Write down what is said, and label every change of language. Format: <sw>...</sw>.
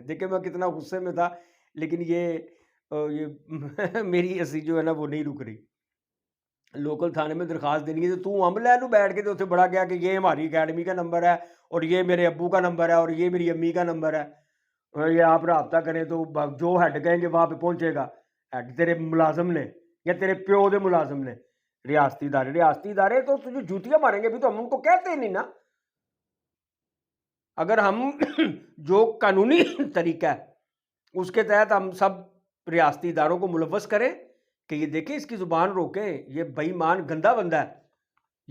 <ur>دیکھیں میں کتنا غصے میں تھا، لیکن یہ میری ہنسی جو ہے نا وہ نہیں رک رہی. لوکل تھانے میں درخواست دینی ہے تو ہم لے لوں بیٹھ کے تو اتنے بڑا گیا کہ یہ ہماری اکیڈمی کا نمبر ہے اور یہ میرے ابو کا نمبر ہے اور یہ میری امی کا نمبر ہے، اور یہ آپ رابطہ کریں تو جو ہیڈ کہیں گے وہاں پہ پہنچے گا.</ur> <pa>ہیڈ تیرے ملازم نے یا تیرے پیو دے ملازم نے.</pa> <ur>ریاستی ادارے تو تجھے جوتیاں ماریں گے. بھی تو ہم ان کو کہتے ہی نہیں نا. اگر ہم جو قانونی طریقہ ہے اس کے تحت ہم سب ریاستی اداروں کو ملوث کریں کہ یہ دیکھیں اس کی زبان روکیں، یہ بے ایمان گندا بندہ ہے،</ur>